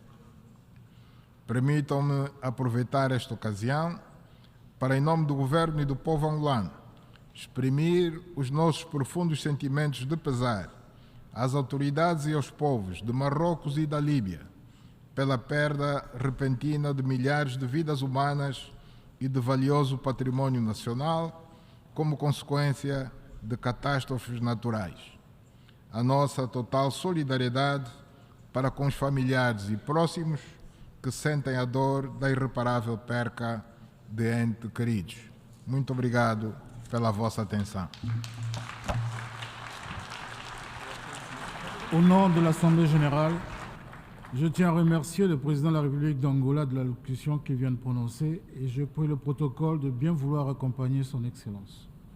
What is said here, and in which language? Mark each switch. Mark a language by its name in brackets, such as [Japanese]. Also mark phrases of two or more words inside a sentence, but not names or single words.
[Portuguese] Permitam-me aproveitar esta ocasião para, em nome do Governo e do povo angolano, exprimir os nossos profundos sentimentos de pesar às autoridades e aos povos de Marrocos e da Líbia pela perda repentina de milhares de vidas humanas e de valioso património nacional como consequência de catástrofes naturais. A nossa total solidariedade para com os familiares e próximos que sentem a dor da irreparável perca de entes queridos. Muito obrigado pela vossa atenção. [French] Au nom de l'Assemblée générale, je tiens à remercier le président de la République d'Angola de l'allocution qu'il vient de prononcer et je prie le protocole de bien vouloir accompagner son Excellence.